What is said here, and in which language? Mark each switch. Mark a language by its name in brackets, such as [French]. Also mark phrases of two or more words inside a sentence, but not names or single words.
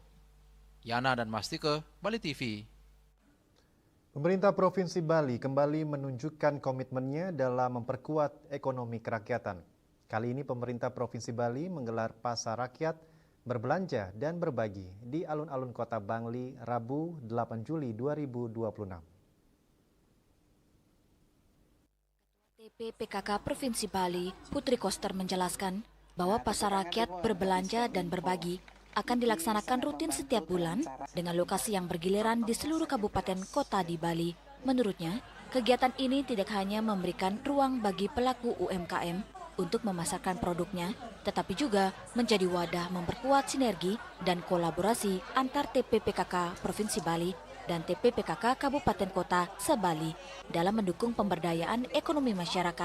[Indonesian] Yana dan Mastike, Bali TV. Pemerintah Provinsi Bali kembali menunjukkan komitmennya dalam memperkuat ekonomi kerakyatan. Kali ini pemerintah Provinsi Bali menggelar pasar rakyat, berbelanja dan berbagi di alun-alun Kota Bangli Rabu 8 Juli 2026. TPPKK Provinsi Bali, Putri Koster menjelaskan bahwa pasar rakyat berbelanja dan berbagi akan dilaksanakan rutin setiap bulan dengan lokasi yang bergiliran di seluruh kabupaten kota di Bali. Menurutnya, kegiatan ini tidak hanya memberikan ruang bagi pelaku UMKM untuk memasarkan produknya, tetapi juga menjadi wadah memperkuat sinergi dan kolaborasi antar TPPKK Provinsi Bali dan TPPKK Kabupaten Kota se-Bali dalam mendukung pemberdayaan ekonomi masyarakat.